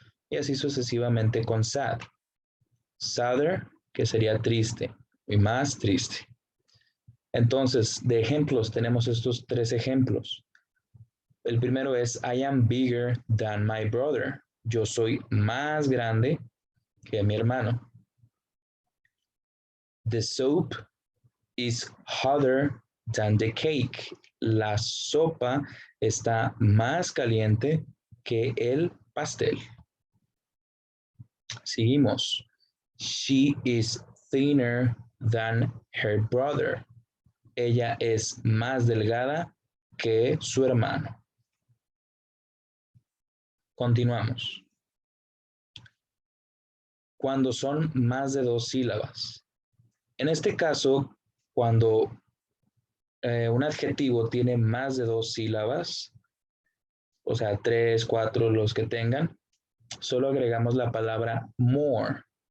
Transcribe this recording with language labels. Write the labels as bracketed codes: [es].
[es] Y así sucesivamente con sad. Sadder, que sería triste, y más triste. Entonces, de ejemplos, tenemos estos 3 ejemplos. El primero es, [en] I am bigger than my brother. [es] Yo soy más grande que mi hermano. [en] The soup is hotter than the cake. [es] La sopa está más caliente que el pastel. Seguimos. [en] She is thinner than her brother. [es] Ella es más delgada que su hermano. Continuamos. Cuando son más de 2 sílabas. En este caso, cuando un adjetivo tiene más de 2 sílabas, o sea, 3, 4, los que tengan, solo agregamos la palabra more.